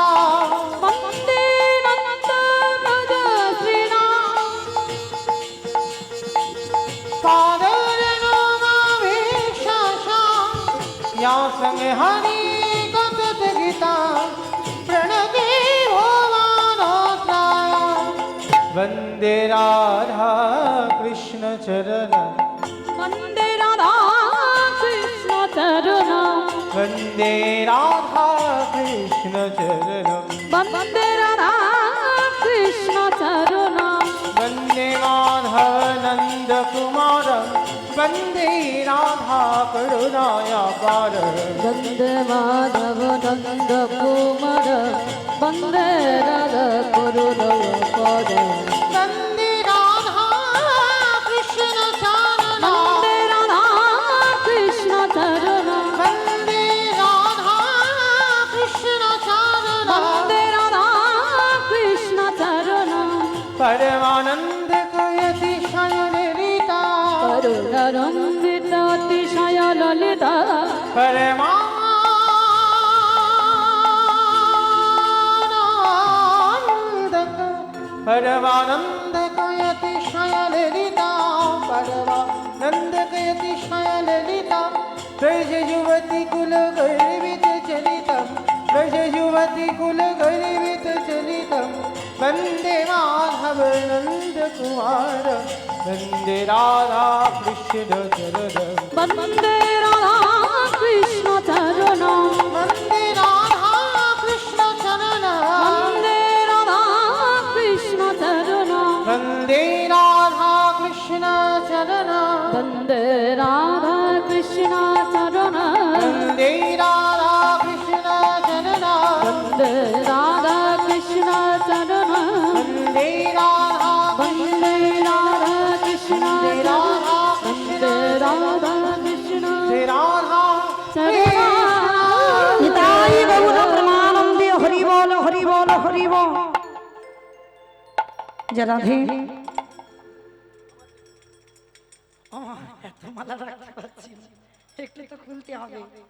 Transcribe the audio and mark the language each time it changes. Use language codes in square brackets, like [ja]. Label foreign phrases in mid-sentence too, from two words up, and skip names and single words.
[sa] वन्दे नन्दन श्रीराम पादरेणुमभीक्षसा या संहरि कथातगीतं प्रणति भुवनत्रया। वन्दे राधा कृष्ण चरण वन्दे राधा कृष्ण चरण वन्दे राधा कृष्ण चरण वन्दे राधा कृष्ण चरण वन्दे माधव नन्द कुमार वन्दे राधा करुणायापार। वन्दे माधव नन्द कुमार वन्दे राधा करुणाकर। वन्दे राधा कृष्ण चरण वन्दे राधा कृष्ण चरण वन्दे राधा कृष्ण चरण वन्दे राधा कृष्ण चरण परमानंद कयति शयनलीता करुणारंदित अतिशय ललिता परमानंद कयति शयनलीता परमानंद कयति शयनलीता। ब्रज युवती कुल गर्वित चलितं ब्रज युवती कुल गर्वित चलितं वन्दे माधव नन्द कुमार वन्दे राधा कृष्ण चरण वन्दे राधा कृष्ण चरण वन्दे राधा कृष्ण चरण वन्दे राधा कृष्ण चरण वन्दे राधा कृष्ण चरण वन्दे राधा कृष्ण चरण वन्दे राधा कृष्ण चरण वन्दे राधा कृष्ण चरण वन्दे राधा वन्दे राधा कृष्ण वन्दे राधा कृष्ण राधा चरण। [bn] নিতাই গৌর প্রেমানন্দে হরি বল হরি বল হরি বল। যে রাধে এত মালা রাখতে পারছি না, একটু তো খুলতে হবে।